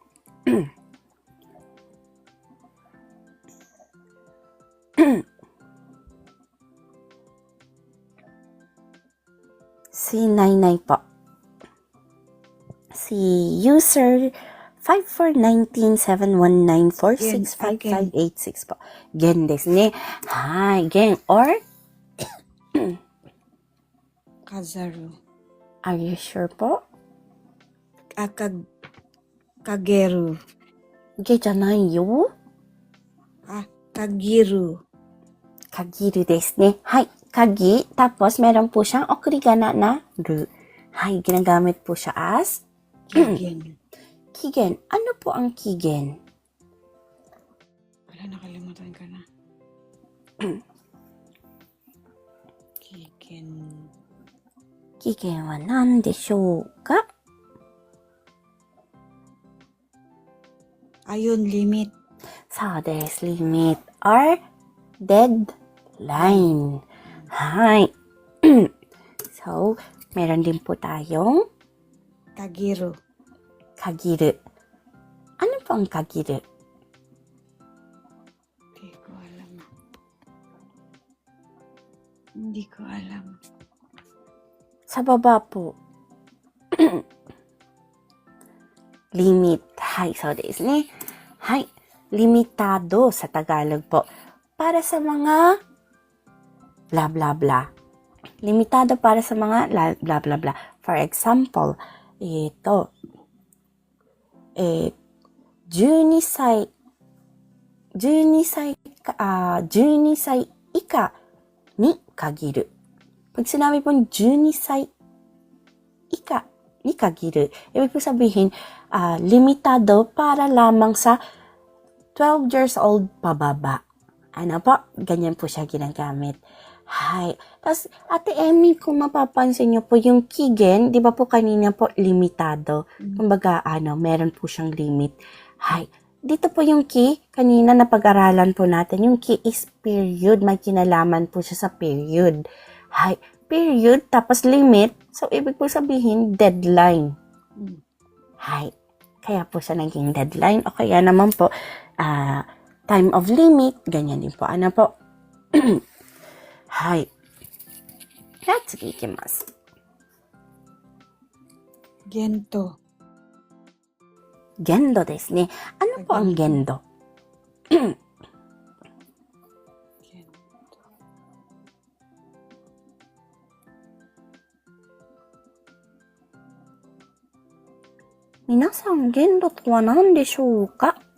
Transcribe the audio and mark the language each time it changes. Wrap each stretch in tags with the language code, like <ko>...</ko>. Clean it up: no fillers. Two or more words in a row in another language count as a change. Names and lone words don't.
<tl>Si Nainay po. Si user 54197194655586po.</tl> <ja>Gen ですね。はい。Gen or Kazaru.</ja> <en>are you sure po?</en> <ja>Kageru. Ge じゃないよ。 Kagiru. 限るですね。はい。Kagi.</ja> <tl>Tapos, meron po siyang okurigana na ru. Hay, ginagamit po siya as</tl> <ja>Kigen.</ja> <tl>kigen. Ano po ang kigen? Wala, nakalimutan ka na.</tl> <ja>Kigen. 期限は何でしょうか?</ja> <tl>Ayun,</tl> <en>limit. So, there's limit or deadline.</en> <tl>Hi. So, meron din po tayong</tl> <ja>Kagiru.</ja> <tl>kagiru. Ano po ang kagiru? Hindi ko alam. Hindi ko alam. Sa baba po. Limit.</tl> <ja>はい、そうですね。はい.</ja> <tl>Limitado sa Tagalog po. Para sa mga</tl> <en>blah blah blah.</en> <tl>Limitado para sa mga</tl> <en>blah blah blah. For example,</en> <tl>ito.</tl> <ja>12 歳以下に限る。</ja> <tl>Pag sinabi pong</tl> <ja>12 歳以下に限る,</ja> <tl>ibig po sabihin, limitado para lamang sa 12</tl> <en>years old</en> <tl>pababa. Ano po? Ganyan po siya ginagamit. Hi. Tapos, Ate Emmy, kung mapapansin niyo po, yung kigen, di ba po kanina po limitado? Kumbaga, meron po siyang limit. Hi. Dito po yung ki, kanina napag-aralan po natin, yung ki</tl> <en>is period.</en> <tl>May kinalaman po siya sa period. Hay, period, tapos limit. So, ibig po sabihin, deadline. Hay, kaya po siya naging deadline. O kaya naman po,</tl> <en>time of limit,</en> <tl>ganyan din po. Ano po? Hay.</tl> <ja>なつき行きます. Gento. 限度ですね.</ja> <tl>Ano po ang gendo?</tl> <ja>皆さん、限度とは何でしょうか?</ja>